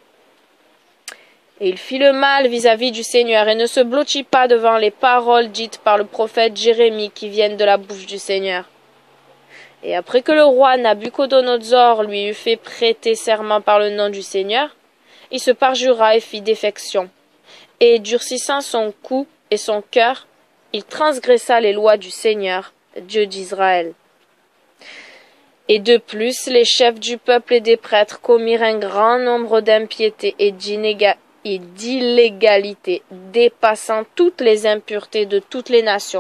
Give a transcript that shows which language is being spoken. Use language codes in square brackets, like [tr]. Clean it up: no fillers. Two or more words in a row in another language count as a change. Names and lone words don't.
[fr] Et il fit le mal vis-à-vis du Seigneur et ne se blottit pas devant les paroles dites par le prophète Jérémie qui viennent de la bouche du Seigneur. Et après que le roi Nabuchodonosor lui eut fait prêter serment par le nom du Seigneur, il se parjura et fit défection. Et durcissant son cou et son cœur, il transgressa les lois du Seigneur, Dieu d'Israël. Et de plus, les chefs du peuple et des prêtres commirent un grand nombre d'impiétés et d'illégalité, dépassant toutes les impuretés de toutes les nations.